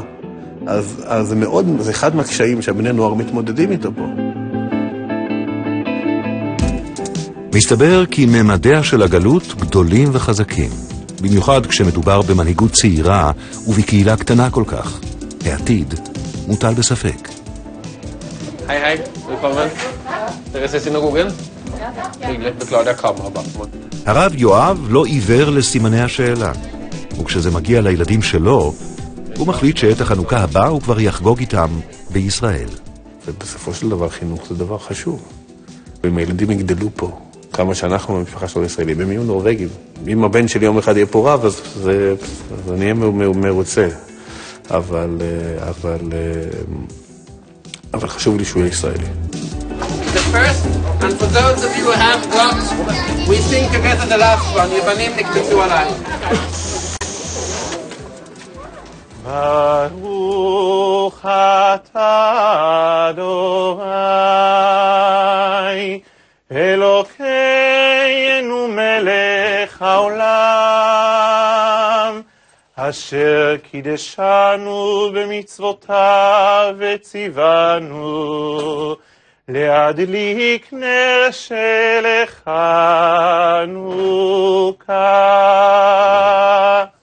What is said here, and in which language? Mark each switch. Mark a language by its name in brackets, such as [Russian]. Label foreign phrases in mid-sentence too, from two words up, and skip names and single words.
[Hebrew] אז זה מאוד, זה אחד מהקשיים שהבני נוער מתמודדים איתו פה. מסתבר כי ממדיה של הגלות גדולים וחזקים, במיוחד כשמדובר במנהיגות צעירה ובקהילה קטנה כל כך. העתיד מוטל בספק. [Norwegian] Hei, hei. Velkommen. Dere ses i synagogen? Hyggelig. Beklager, jeg kamera bak meg. [Hebrew] הרב יואב לא עיוור לסימני השאלה, וכשזה מגיע לילדים שלו, הוא מחליט שאת החנוכה הבא הוא כבר יחגוג איתם בישראל. ובסופו של דבר חינוך זה דבר חשוב. ואם הילדים יגדלו פה, כמה שאנחנו במשפחה של הישראלים, הם יהיו נורווגים. אם הבן שלי יום אחד יהיה פה רב, אז אני אהיה מרוצה. אבל חשוב לי שהוא יהיה ישראלי. [English] The first, and for those of you who have dropped, we sing together the last one. [Hebrew] יבנים נקבצו עליי. ברוך אתה אדוני אלוקינו מלך העולם אשר קידשנו במצוותיו וציוונו להדליק נר של חנוכה.